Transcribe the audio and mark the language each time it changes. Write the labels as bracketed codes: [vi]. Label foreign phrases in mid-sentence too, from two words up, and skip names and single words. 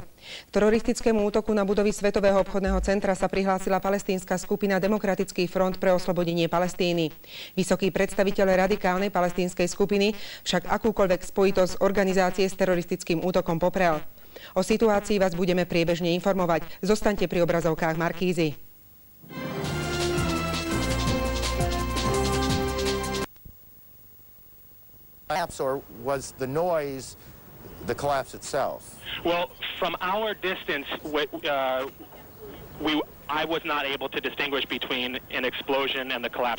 [sk] K teroristickému útoku na budovy Svetového obchodného centra sa prihlásila palestínska skupina Demokratický front pre oslobodenie Palestíny. Vysoký predstaviteľ radikálnej palestínskej skupiny však akúkoľvek spojitosť organizácie s teroristickým útokom poprel. O situácii vás budeme priebežne informovať. Zostaňte pri obrazovkách Markízy. [en] Or was the noise the collapse itself? Well, from our distance, I was not able to distinguish between an explosion and the collapse.